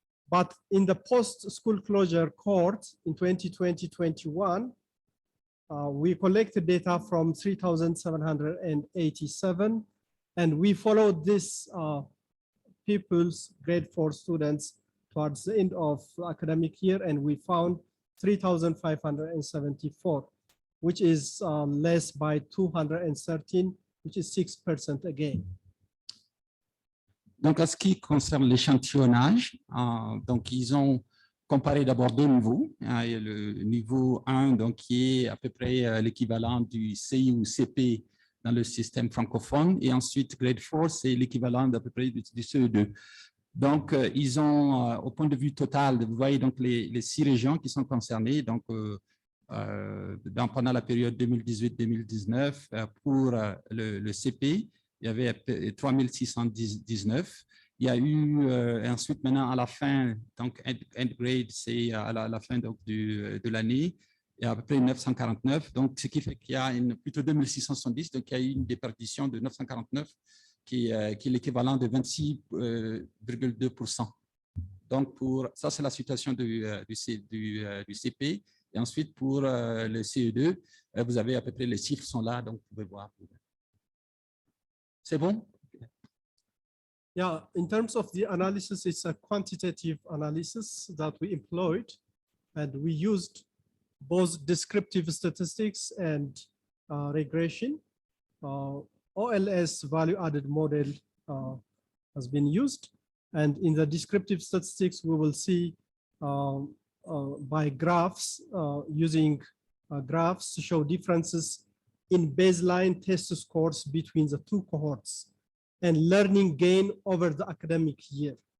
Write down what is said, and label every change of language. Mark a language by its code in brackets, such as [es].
[en] But in the post-school closure cohort in 2020-21, we collected data from 3,787, and we followed this people's grade 4 students towards the end of the academic year, and we found 3,574, which is less by 213, which is 6% again. [fr] Donc, en ce qui concerne l'échantillonnage, donc ils ont comparé d'abord 2 niveaux. Le niveau 1, donc, qui est à peu près l'équivalent du CI ou CP dans le système francophone, et ensuite grade 4, c'est l'équivalent d'à peu près du CE2. Donc, ils ont, au point de vue total, vous voyez donc les 6 régions qui sont concernées, donc pendant la période 2018-2019, pour le CP, il y avait 3619. Il y a eu ensuite, maintenant, à la fin, donc end grade, c'est à la fin donc, de l'année, il y a à peu près 949. Donc, ce qui fait qu'il y a plutôt 2670. Donc, il y a eu une déperdition de 949 qui est l'équivalent de 26,2%. Donc, ça, c'est la situation du CP. Et ensuite, pour le CE2, vous avez à peu près les chiffres sont là, donc vous pouvez voir. C'est bon? [en] Yeah, in terms of the analysis, it's a quantitative analysis that we employed, and we used both descriptive statistics and regression. OLS value-added model has been used, and in the descriptive statistics, we will see by graphs, using graphs to show differences in baseline test scores between the 2 cohorts and learning gain over the academic year.